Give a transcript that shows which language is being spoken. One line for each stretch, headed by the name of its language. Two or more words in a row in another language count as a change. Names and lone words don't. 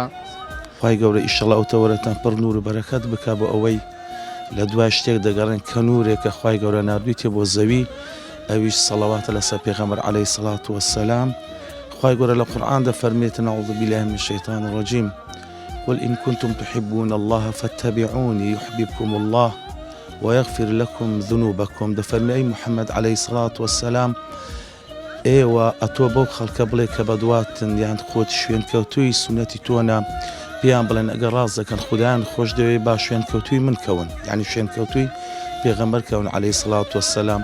Central Kurdish: خوای گەورە ئیشەڵا ئەو تەوەرەتان پڕ نور و بەرەکەت بکا بۆ ئەوەی لە دوای شتێک دەگەڕێن کە نورێکە خوای گەورە ناردویتێ بۆ زەوی ئەویش سەڵاواتە لەسەر پێغەمبەر
Arabic: عەلەیهی سەڵات وەسەلام.
Central Kurdish: خوای گەورە لە قورئان دەفەرمێت
Arabic: أعوذ بالله من الشیطان الرجیم قل إن كنتم تحبون الله فاتبعوني يحببكم الله ويغفر لكم ذنوبكم.
Central Kurdish: دەفەرمێ ئەی محەممەد
Arabic: عەلەیهی سەڵات وەسەلام
Central Kurdish: ئێوە ئەتۆ بەو خەڵکە بڵێ کە بەدواتن یان خۆت شوێنکەوتووی سونەتی تۆنە پێیان بڵێن ئەگەر ڕاست دەکەن خوددایان خۆش دەوێت با شوێنکەوتووی من کەون یعنی شوێنکەوتووی پێغەمبەر کەون
Arabic: عەلەیهی سەڵات وەسەلام.